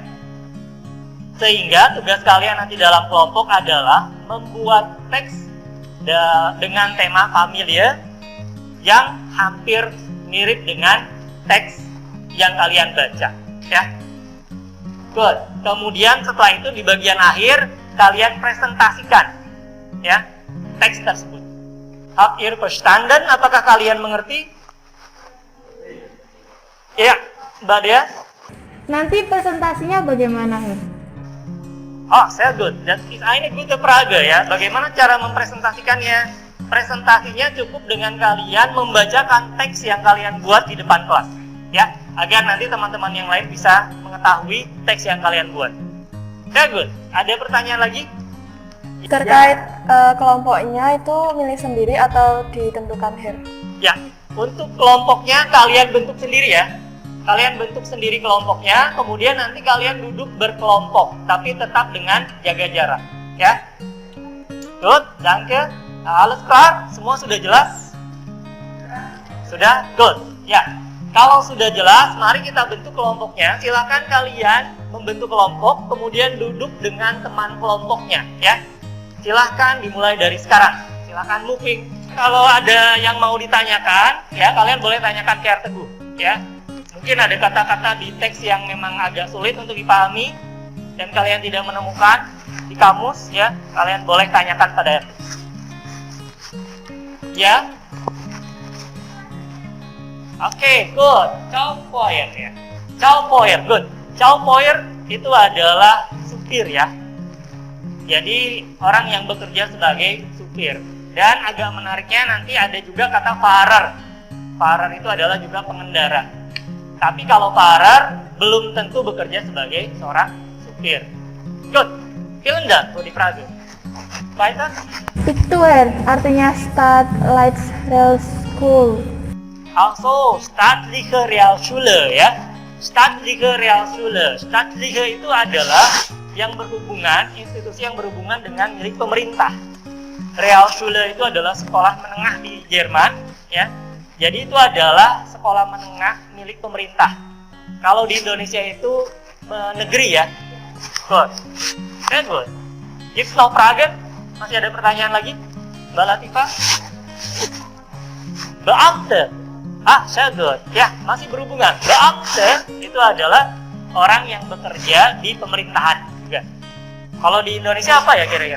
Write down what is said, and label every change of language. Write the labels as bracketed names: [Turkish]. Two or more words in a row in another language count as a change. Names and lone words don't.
[Indonesian] Sehingga tugas kalian nanti dalam kelompok adalah membuat teks dengan tema familiar yang hampir mirip dengan teks yang kalian baca, ya. Good. Kemudian setelah itu di bagian akhir kalian presentasikan, ya, teks tersebut. [German] Habt ihr verstanden? [Indonesian] Apakah kalian mengerti? Ya, Mbak Dea. Nanti presentasinya bagaimana, Her? [German] Oh, sehr gut. Das ist eine gute Frage, [Indonesian] ya. Bagaimana cara mempresentasikannya? Presentasinya cukup dengan kalian membacakan teks yang kalian buat di depan kelas, ya, agar nanti teman-teman yang lain bisa mengetahui teks yang kalian buat. [German] Sehr good. [Indonesian] Ada pertanyaan lagi? Terkait kelompoknya itu milih sendiri atau ditentukan, Her? Ya, untuk kelompoknya kalian bentuk sendiri, ya. Kalian bentuk sendiri kelompoknya, kemudian nanti kalian duduk berkelompok, tapi tetap dengan jaga jarak, ya. Good, [German] danke. Alles klar? [Indonesian] Semua sudah jelas? Sudah? Good. Ya. Kalau sudah jelas, mari kita bentuk kelompoknya. Silakan kalian membentuk kelompok, kemudian duduk dengan teman kelompoknya, ya. Silahkan dimulai dari sekarang. Silahkan moving. Kalau ada yang mau ditanyakan, ya, kalian boleh tanyakan ke Teguh, ya. Mungkin ada kata-kata di teks yang memang agak sulit untuk dipahami dan kalian tidak menemukan di kamus, ya, kalian boleh tanyakan pada ya. Oke, good. Chauffeur, ya. Chauffeur, good. Chauffeur itu adalah supir, ya. Jadi orang yang bekerja sebagai supir. Dan agak menariknya nanti ada juga kata Fahrer. Fahrer itu adalah juga pengendara. Tapi kalau Fahrer belum tentu bekerja sebagai seorang supir. Good. [German] Vielen Dank für die Frage. Weiter? [Indonesian] Itu, Her, artinya Stadtleitsrealschule. Also, Staatliche Realschule, ya. Staatliche Realschule. Staatliche itu adalah yang berhubungan, institusi yang berhubungan dengan milik pemerintah. Realschule itu adalah sekolah menengah di Jerman, ya. Jadi itu adalah sekolah menengah milik pemerintah. Kalau di Indonesia itu negeri, ya. [English] Good. Very good. [German] Gibt's noch Fragen? [Indonesian] Masih ada pertanyaan lagi? Mbak Latifah? Beamte. [German] Sehr good. [Indonesian] Ya, masih berhubungan. Beamte itu adalah orang yang bekerja di pemerintahan juga. Kalau di Indonesia apa ya kira-kira?